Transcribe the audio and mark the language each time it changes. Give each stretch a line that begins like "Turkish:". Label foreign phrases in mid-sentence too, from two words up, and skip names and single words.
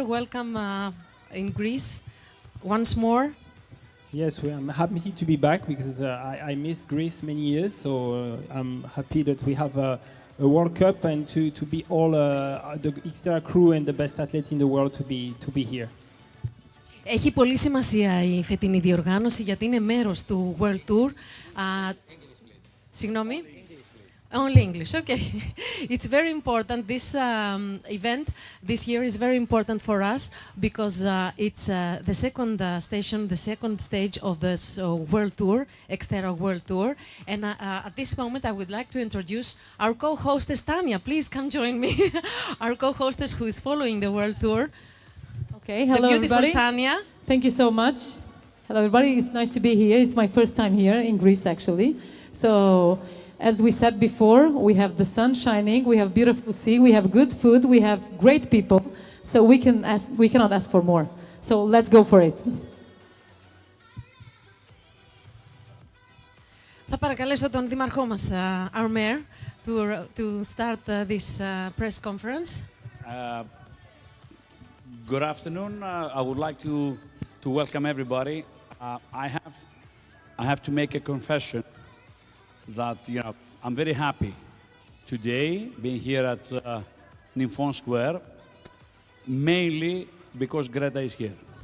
English: Welcome in Greece once more. Yes, I'm happy to be back because I missed Greece many years. So I'm happy that we have a World Cup and to be all the Xterra crew and the best athletes in the world to be here.
Greek: Έχει πολύ σημασία η φετινή διοργάνωση γιατί είναι μέρος του World Tour. Συγγνώμη?
English: Only English, okay. It's very important. This event this year is very important for us because it's the second station, the second stage of this World Tour, Xterra World Tour. And at this moment, I would like to introduce our co-hostess, Tanya. Please come join me. Our co-hostess who is following the World Tour. Okay, hello the beautiful everybody. Tanya. Thank you so much. Hello everybody, it's nice to be here. It's my first time here in Greece actually. So, as we said before, we have the sun shining, we have beautiful sea, we have good food, we have great people. So we cannot ask for more. So let's go for it.
Greek: Θα παρακαλέσω τον δήμαρχό μας,
English: our mayor, to start this press conference. Good afternoon. I would like to welcome everybody. I have to make a confession that I'm very happy today being here at Nymphon Square, mainly because Greta is here.